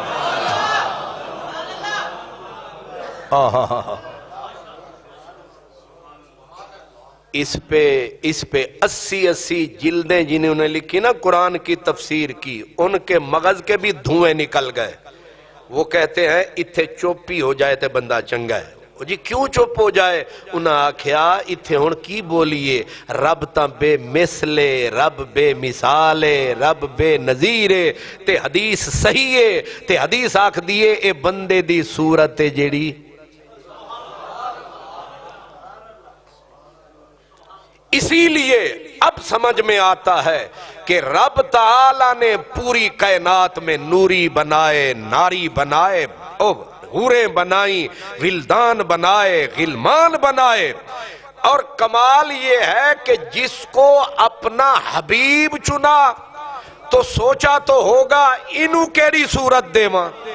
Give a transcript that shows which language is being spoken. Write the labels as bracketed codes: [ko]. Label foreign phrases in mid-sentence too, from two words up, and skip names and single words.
[ur] اس پہ 80 جلدیں جنہوں نے لکھی نا قرآن کی تفسیر کی، ان کے مغز کے بھی دھوئیں نکل گئے۔ [pa] وہ کہتے ہیں اتھے چوپی ہو جائے تے بندہ چنگا ہے۔ [ur] جی کیوں چپ ہو جائے؟ [pa] انہاں آکھیا اتھے ہن کی بولیے، رب تاں بے مثلے، رب بے مثالے، رب بے نظیرے، تے حدیث صحیح ہے، تے حدیث آکھ دیئے اے بندے دی صورت جیڑی۔ [ur] اسی لیے اب سمجھ میں آتا ہے کہ رب تعالیٰ نے پوری کائنات میں نوری بنائے، ناری بنائے، حوریں بنائیں، ولدان بنائے، غلمان بنائے، اور کمال یہ ہے کہ جس کو اپنا حبیب چنا تو سوچا تو ہوگا [pa] انہوں کیڑی صورت دے ماں،